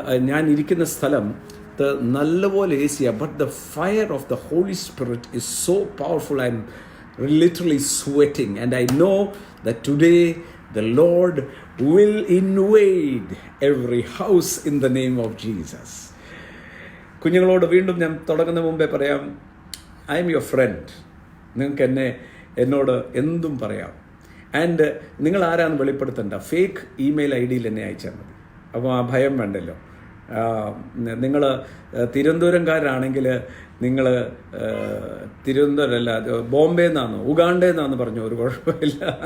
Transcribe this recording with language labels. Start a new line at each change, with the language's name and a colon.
Malayalam: ഞാൻ ഇരിക്കുന്ന സ്ഥലം നല്ലപോലെ Asia,
English: But the fire of the Holy Spirit is so powerful. I'm literally sweating and I know that today the Lord will invade every house in the name of Jesus.
Malayalam: കുഞ്ഞുങ്ങളോട് വീണ്ടും ഞാൻ തുടങ്ങുന്ന മുമ്പേ പറയാം,
English: I'm your friend.
Malayalam: നിങ്ങൾക്ക് എന്നോട് എന്തും പറയാം. ആൻഡ് നിങ്ങൾ ആരാന്ന് വെളിപ്പെടുത്തണ്ട. ഫേക്ക് ഇമെയിൽ ID എന്നെ അയച്ചാൽ മതി. അപ്പോൾ ആ ഭയം വേണ്ടല്ലോ. നിങ്ങൾ തിരുവനന്തപുരംകാരാണെങ്കിൽ നിങ്ങൾ തിരുവനന്തപുരമല്ല ബോംബെ നിന്നാണ് ഉഗാണ്ടയിൽ നിന്നാന്ന് പറഞ്ഞു, ഒരു കുഴപ്പമില്ല.